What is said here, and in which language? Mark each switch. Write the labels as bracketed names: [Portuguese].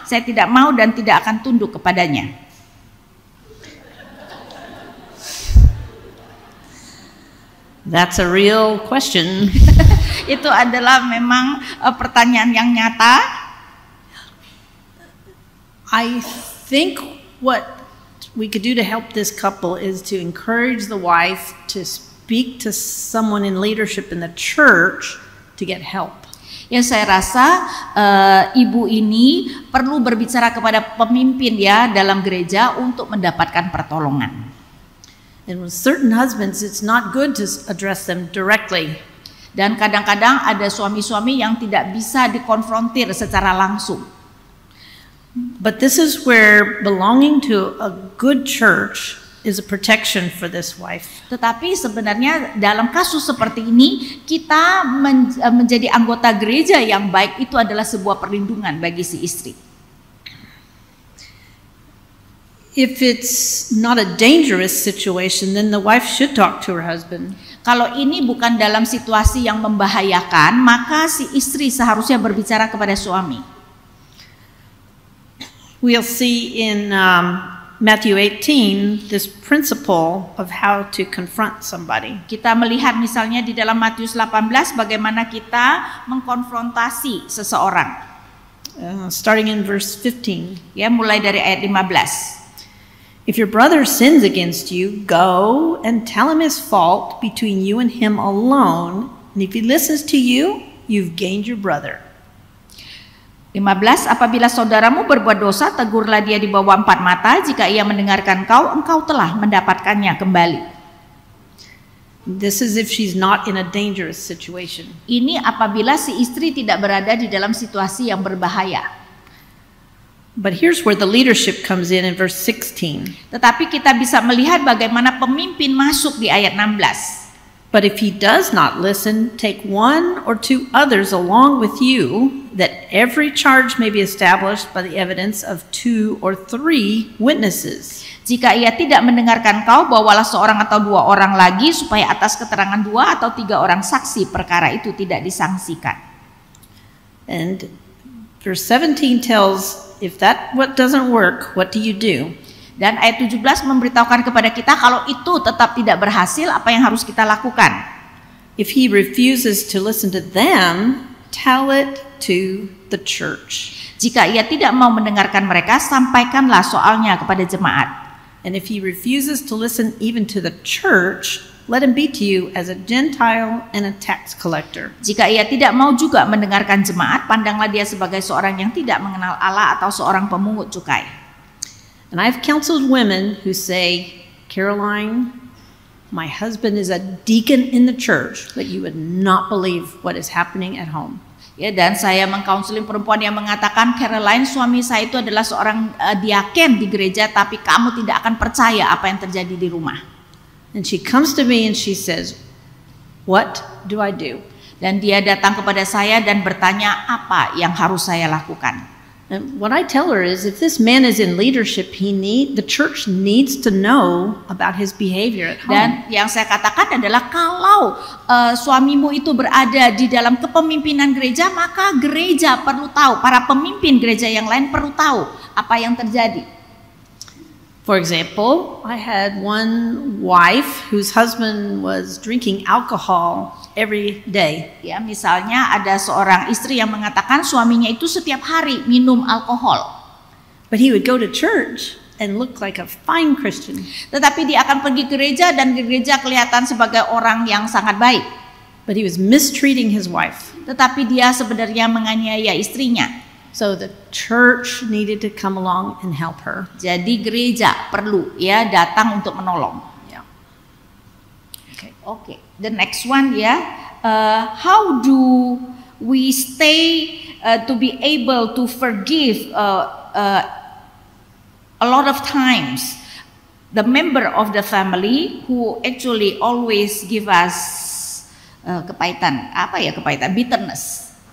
[Indonesian] Saya tidak mau dan tidak akan tunduk kepadanya. [English] That's a real question. [Indonesian] Itu adalah memang pertanyaan yang nyata. [English] I think what we could do to help this couple is to encourage the wife to speak to someone in leadership in the church to get help. [Indonesian] Ya, saya rasa ibu ini perlu berbicara kepada pemimpin ya dalam gereja untuk mendapatkan pertolongan. [English] And with certain husbands, it's not good to address them directly. [Indonesian] Dan kadang-kadang ada suami-suami yang tidak bisa dikonfrontir secara langsung. [English] But this is where belonging to a good church is a protection for this wife. [Indonesian] Tetapi sebenarnya dalam kasus seperti ini kita menjadi anggota gereja yang baik itu adalah sebuah perlindungan bagi si istri. [English] If it's not a dangerous situation, then the wife should talk to her husband. [Indonesian] Kalau ini bukan dalam situasi yang membahayakan, maka si istri seharusnya berbicara kepada suami. [English] We'll see in Matthew 18 this principle of how to confront somebody. [Indonesian] Kita melihat misalnya di dalam Matius 18 bagaimana kita mengkonfrontasi seseorang. [English] Starting in verse 15. [Indonesian] Ya, mulai dari ayat 15. [English] If your brother sins against you, go and tell him his fault between you and him alone. And if he listens to you, you've gained your brother. 15. [Indonesian] Apabila saudaramu berbuat dosa, tegurlah dia di bawah empat mata. Jika ia mendengarkan engkau telah mendapatkannya kembali. [English] This is if she's not in a dangerous situation. [Indonesian] Ini apabila si istri tidak berada di dalam situasi yang berbahaya. [English] But here's where the leadership comes in verse 16. [Indonesian] Tetapi kita bisa melihat bagaimana pemimpin masuk di ayat 16. [English] But if he does not listen, take one or two others along with you, that every charge may be established by the evidence of 2 or 3 witnesses. [Indonesian] Jika ia tidak mendengarkan kau, bawalah seorang atau 2 orang lagi, supaya atas keterangan 2 atau 3 orang saksi perkara itu tidak disangsikan. [English] And verse 17 tells, if that what doesn't work, what do you do? [Indonesian] Dan ayat 17 memberitahukan kepada kita kalau itu tetap tidak berhasil, apa yang harus kita lakukan? [English] If he refuses to listen to them, tell it to the church. [Indonesian] Jika ia tidak mau mendengarkan mereka, sampaikanlah soalnya kepada jemaat. [English] And if he refuses to listen even to the church, let him be to you as a Gentile and a tax collector. [Indonesian] Jika ia tidak mau juga mendengarkan jemaat, pandanglah dia sebagai seorang yang tidak mengenal Allah atau seorang pemungut cukai. [English] And I've counseled women who say, Caroline, my husband is a deacon in the church, but you would not believe what is happening at home. [Indonesian] Ya, dan saya mengkaunseling perempuan yang mengatakan, Caroline, suami saya itu adalah seorang diaken di gereja, tapi kamu tidak akan percaya apa yang terjadi di rumah. [English] And she comes to me and she says, what do I do? [Indonesian] Dan dia datang kepada saya dan bertanya apa yang harus saya lakukan. [English] And what I tell her is, if this man is in leadership, the church needs to know about his behavior at home. [Indonesian] Dan yang saya katakan adalah kalau suamimu itu berada di dalam kepemimpinan gereja, maka gereja perlu tahu, para pemimpin gereja yang lain perlu tahu apa yang terjadi. [English] For example, I had one wife whose husband was drinking alcohol every day. [Indonesian] Ya, misalnya ada seorang istri yang mengatakan suaminya itu setiap hari minum alkohol. [English] But he would go to church and look like a fine Christian. [Indonesian] Tetapi dia akan pergi ke gereja dan di gereja kelihatan sebagai orang yang sangat baik. [English] But he was mistreating his wife. [Indonesian] Tetapi dia sebenarnya menganiaya istrinya. [English] So the church needed to come along and help her. [Indonesian] Jadi gereja perlu ya datang untuk menolong. [English] Yeah. Okay. The next one ya. How do we stay to be able to forgive a lot of times the member of the family who actually always give us kepahitan. [Indonesian] Apa ya kepahitan? [English] Bitterness.